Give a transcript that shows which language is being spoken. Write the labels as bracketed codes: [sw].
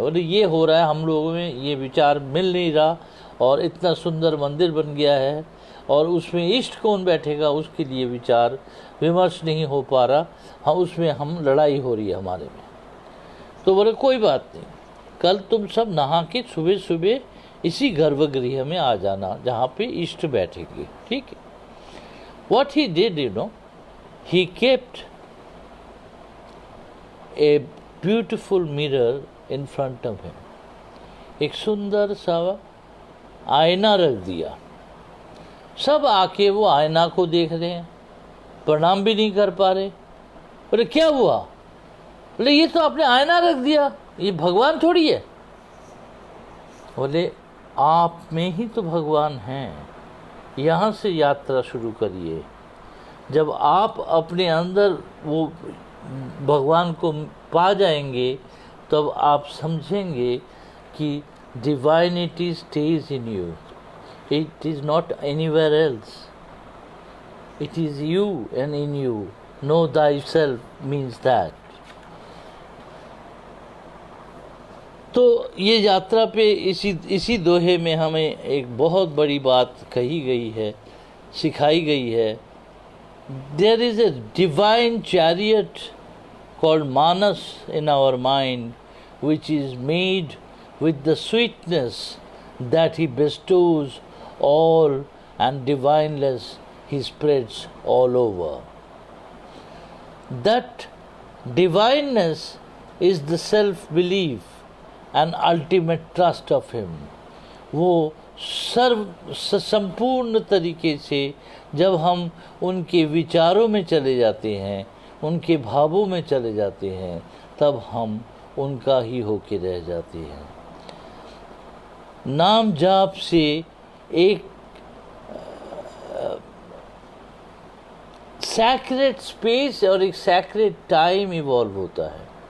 [hi] बोले ये हो रहा है, हम लोगों में ये विचार मिल नहीं रहा, और इतना सुंदर मंदिर बन गया है और उसमें इष्ट कौन बैठेगा, उसके लिए विचार विमर्श नहीं हो पा रहा, हम उसमें हम लड़ाई हो रही है हमारे में। तो बोले कोई बात नहीं, कल तुम सब नहा के सुबह सुबह इसी गर्भगृह में आ जाना जहाँ पे इष्ट बैठेंगे, ठीक है। [en] What he did, he kept a beautiful mirror in front of him. [hi] एक सुंदर सा आईना रख दिया। सब आके वो आईना को देख रहे हैं, प्रणाम भी नहीं कर पा रहे। बोले क्या हुआ? बोले ये तो आपने आईना रख दिया, ये भगवान थोड़ी है। बोले आप में ही तो भगवान हैं, यहाँ से यात्रा शुरू करिए। जब आप अपने अंदर वो भगवान को पा जाएंगे, तब आप समझेंगे कि [en] divinity stays in you, [hi] it is not anywhere else, it is you and in you. [en] Know thyself means that. [hi] तो ये यात्रा पे इसी दोहे में हमें एक बहुत बड़ी बात कही गई है, सिखाई गई है। [en] There is a divine chariot called Manas in our mind, which is made with the sweetness that he bestows all, and divineness he spreads all over. That divineness is the self-belief and ultimate trust of him. [hi] वो संपूर्ण तरीके से जब हम उनके विचारों में चले जाते हैं, उनके भावों में चले जाते हैं, तब हम उनका ही होके रह जाते हैं। नाम जाप से एक सैक्रेड स्पेस और एक सैक्रेड टाइम इवॉल्व होता है।